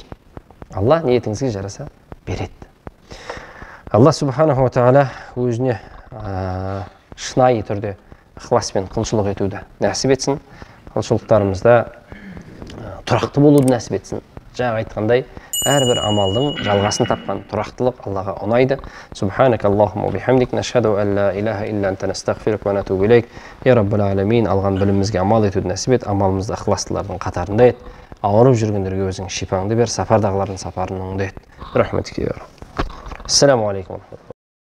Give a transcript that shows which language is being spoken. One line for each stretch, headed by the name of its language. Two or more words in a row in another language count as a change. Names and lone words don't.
Kazakh: Алла ниетіңізге жараса береді. Алла
Arabic: سبحانه وتعالى
Kazakh: өзіне шынайы түрде ықыласпен құлшылық етуді нәсіп етсін. Құлшылықтарымызда тұрақты болуды нәсіп етсін. Жаңа айтқандай, әрбір амалдың жалғасын тапқан тұрақтылық Аллаға ұнайды.
Arabic: سبحانك اللهم وبحمدك، نشهد أن لا إله إلا أنت نستغفرك ونتوب إليك. يا رب العالمين,
Kazakh: алған білімімізге амал етуді нәсіп ет, амалымызды ықыластылардың қатарында ет. Ауырып жүргендерге өзің шипаңды бер, сапардағылардың сапарын оңды ет. Рахметке.
Arabic: السلام عليكم.